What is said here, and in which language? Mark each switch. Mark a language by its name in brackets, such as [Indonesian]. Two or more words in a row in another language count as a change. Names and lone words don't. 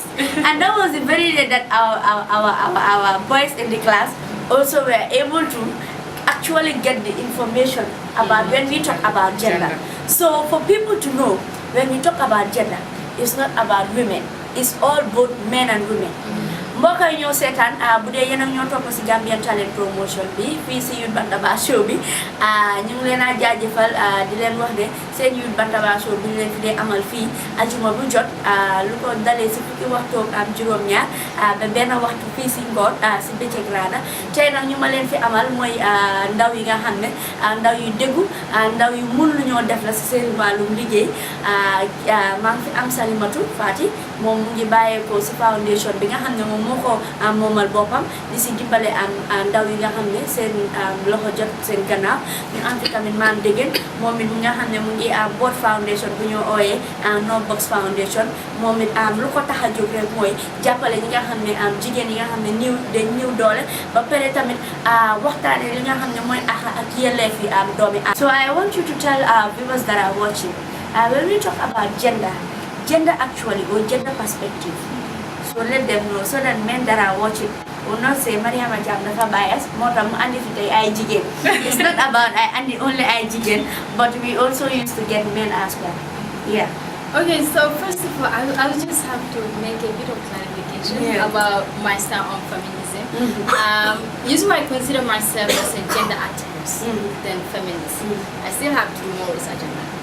[English] And that was the very day that our boys in the class also were able to actually get the information about when we talk about gender. So for people to know, when we talk about gender, it's not about women, it's all both men and women. [Wolof] mbokk yi ñoo seetaan bu dee yéen ak ñoo topp si Gambian Talent Promotion bi fii si Youth Bantaba Show bi ñu ngi leen a jaajëfal di leen wax ne seen Youth Bantaba Show bi ñu leen fi dee amal fii ajuma bu jot lu ko dalee si fukki waxtu ak juróom-ñaar ba benn waxtu fii si ngoon si bëccëg raada tey nag ñu ma leen fi amal mooy ndaw yi nga xam ne ndaw yu déggu ndaw yu mun lu ñoo def la si seen wàllum liggéey maa ngi fi am Salimatu Fati moom mu ngi bàyyeekoo si foundation bi nga xam ne moom moo ko moomal boppam di si dimbale ndaw yi nga xam ne seen loxo jot seen gannaaw ñu am fi tamit Maam Degen moom it mi nga xam ne mu ngi [English] board foundation [Wolof] bu ñoo ooyee No Box Foundation moom it lu ko tax a jóg rek mooy jàppale ñi nga xam ne jigéen yi nga xam ne niw doole ba pare tamit waxtaane li nga xam ne mooy ak yelleef yi doomi [English] So I want you to tell our viewers that are watching, when we talk about gender actually, or gender perspective, so let them know, so that men that are watching will not say [Wolof] Mariama Jam dafa bias moo tax mu andi fi tey ay jigéen. [English] It's not about I andi only [Wolof] ay jigéen, [English] but we also used to get men as well. Yeah. Okay, so first of all, I will just have to make a bit of clarification about my style on feminism. Usually I consider myself as a gender activist than feminist. I still have to do more research on that.